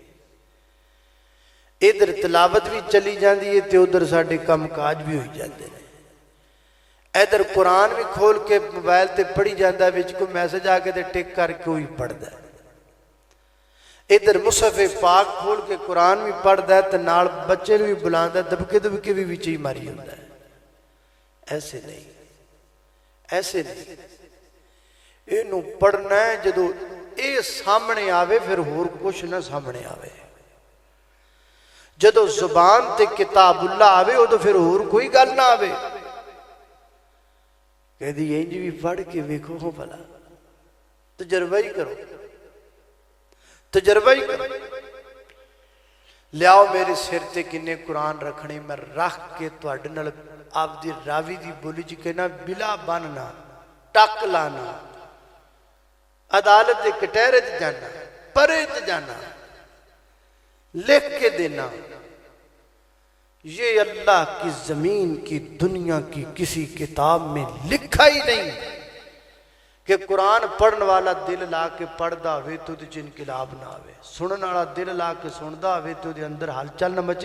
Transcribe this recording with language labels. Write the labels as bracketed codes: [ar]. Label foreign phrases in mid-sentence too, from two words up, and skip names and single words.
[pa] ادھر تلاوت بھی چلی جاندی ہے تے ادھر ساڈے کام کاج بھی ہوئی جاندے ہیں. ادھر قرآن بھی کھول کے موبائل تے پڑھی جاندہ ہے، وچ کوئی میسج آ کے تے ٹک کر کے ہوئی پڑھدا ہے. ادھر مصحف پاک کھول کے قرآن بھی پڑھدا ہے تے نال بچے بھی بلاندا ہے، دبکے بھی وچ ہی ماری ہوندا ہے. ایسے نہیں، ایسے نہیں. اینو پڑھنا ہے جدو اے سامنے آوے پھر ہور کچھ نہ سامنے آوے. جدو زبان تے کتاب اللہ آوے وہ تو پھر ہور کوئی گل نہ آوے. کہہ دی یہ بھی پڑھ کے ویکھو ہو بھلا، تجربہ ہی کرو، تجربہ ہی کرو. لیاؤ میرے سر تے کنے قرآن رکھنے، میں رکھ کے تواڈے نال آپ دی راوی دی بولی چ کہنا بلا بننا، ٹک لانا، عدالت دے کٹہرے تے جانا، پرے تے جانا، لکھ کے دینا. [ur] یہ اللہ کی زمین کی دنیا کی کسی کتاب میں لکھا ہی نہیں کہ [pa] قرآن پڑھن والا دل لا کے پڑھدا ہوئے تو دے انقلاب نہ آوے، سنن والا دل لا کے سندا ہوئے تو دے اندر ہل چل نہ مچے.